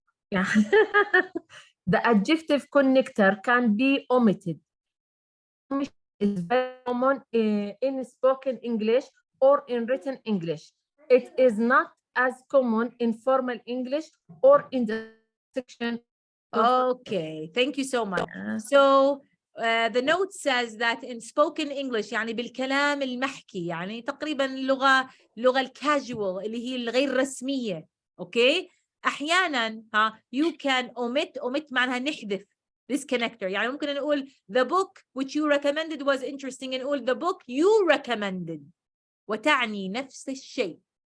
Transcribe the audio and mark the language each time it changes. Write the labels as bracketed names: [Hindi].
[English] Yeah. The adjective connector can be omitted. Is very common in spoken English or in written English. It is not as common in formal English or in the section. Okay, thank you so much. [Arabic] So the note says that in spoken English يعني بالكلام المحكي يعني تقريبا اللغة الكاجوال اللي هي الغير رسمية. Okay. أحيانا you can omit معناها نحذف. [English] this connector. يعني ممكن نقول the book which you recommended was interesting نقول the book you recommended وتعني نفس الشيء.